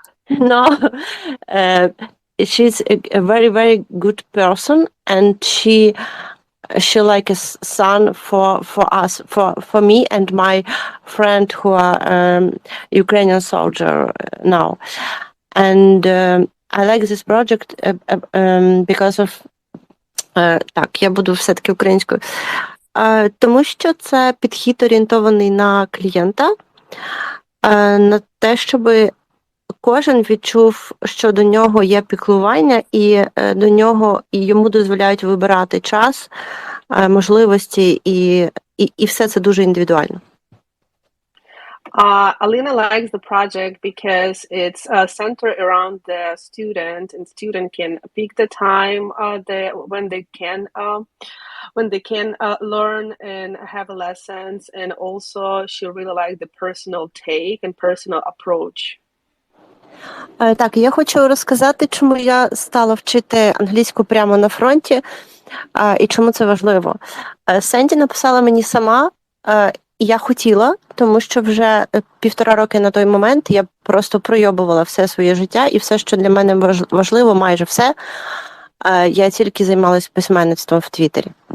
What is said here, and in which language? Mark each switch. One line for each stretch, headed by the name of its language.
English: No, uh, she's a very very good person, and she like a son for us, for me and my friend who are Ukrainian soldier now. And I like this project because of
Ukrainian: так, я буду все-таки українською. Тому що це підхід орієнтований на клієнта, на те, щоб кожен відчув, що до нього є піклування, і до нього і йому дозволяють вибирати час, можливості, і все це дуже індивідуально.
English: Alina likes the project because it's centered around the student, and student can pick the time when they can learn and have lessons, and also she really likes the personal take and personal approach.
Ukrainian: Так, я хочу розказати, чому я стала вчити англійську прямо на фронті, і чому це важливо. Сенді написала мені сама, і я хотіла, тому що вже 1,5 роки на той момент я просто пройобувала все своє життя, і все, що для мене важливо, майже все, я тільки займалась письменництвом в Твіттері.